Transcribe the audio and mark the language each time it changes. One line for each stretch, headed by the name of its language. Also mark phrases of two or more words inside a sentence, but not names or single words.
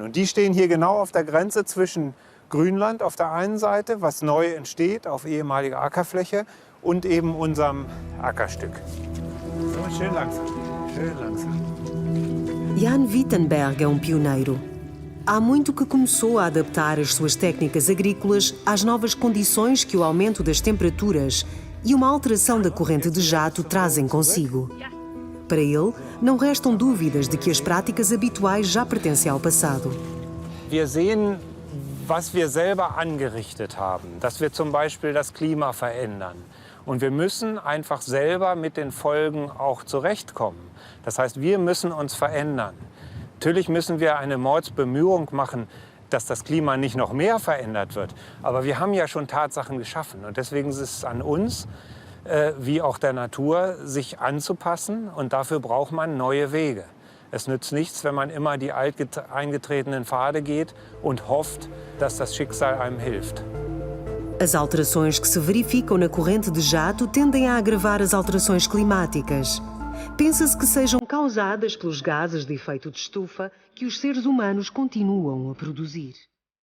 German: Und die stehen hier genau auf der Grenze zwischen Grünland auf der einen Seite, was neu entsteht auf ehemaliger Ackerfläche, und eben unserem Ackerstück. So, schön langsam, schön langsam.
Portuguese: Jan Wittenberg é pioneiro. Há muito que começou a adaptar as suas técnicas agrícolas às novas condições que o aumento das temperaturas e uma alteração da corrente de jato trazem consigo. Para ele, não restam dúvidas de que as práticas habituais já pertencem ao passado.
German: Wir sehen, was wir selber angerichtet haben, dass wir zum Beispiel das Klima verändern. Und wir müssen einfach selber mit den Folgen auch zurechtkommen. Das heißt, wir müssen uns verändern. Natürlich müssen wir eine Mordsbemühung machen, dass das Klima nicht noch mehr verändert wird. Aber wir haben ja schon Tatsachen geschaffen. Und deswegen ist es an uns, wie auch der Natur, sich anzupassen. Und dafür braucht man neue Wege. Es nützt nichts, wenn man immer die eingetretenen Pfade geht und hofft, dass das Schicksal einem hilft.
Portuguese: As alterações que se verificam na corrente de jato tendem a agravar as alterações climáticas. Pensa-se que sejam causadas pelos gases de efeito de estufa que os seres humanos continuam a produzir.